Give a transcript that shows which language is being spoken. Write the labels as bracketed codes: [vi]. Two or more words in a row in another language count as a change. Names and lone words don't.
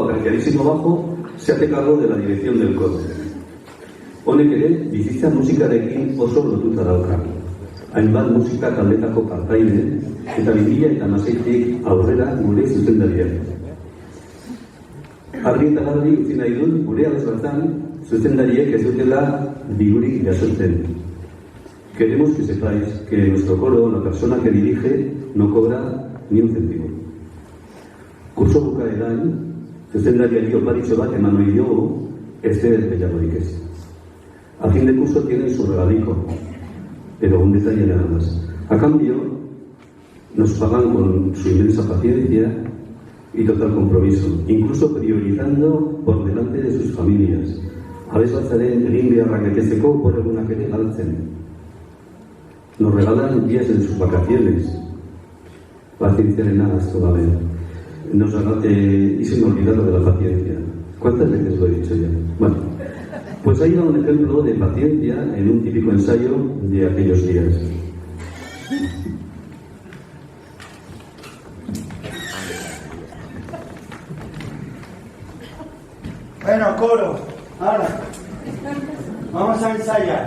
[es] pianísimo bajo, se hace cargo de la dirección del coro. [eu] Honek ere, bizitza musikarekin oso lotuta dauka. Hainbat musika taldetako partaide eta 2016tik aurrera gure zuzendaria. Argi eta garbi utzi nahi dut gure abesbatzan zuzendariek ez dutela dirurik jasotzen. [es] Queremos que sepáis que nuestro coro, la persona que dirige, no cobra ni un céntimo. [eu] Kurso bukaeran, zuzendariari oparitxo bat eman ohi diogu, ez gehiagorik ez. [es] A fin de curso tienen su regalico, pero un detalle nada más. A cambio, nos pagan con su inmensa paciencia y total compromiso, incluso priorizando por delante de sus familias. [eu] Abesbatzaren egin beharrak betetzeko borregunak ere galtzen. Nos regalan días en sus vacaciones. Pazientziarena asko gabe. [es] Y se me ha olvidado de la paciencia. ¿Cuántas veces lo he dicho ya? Bueno, pues ahí va un ejemplo de paciencia en un típico ensayo de aquellos días. Bueno, coro, ahora vamos a ensayar.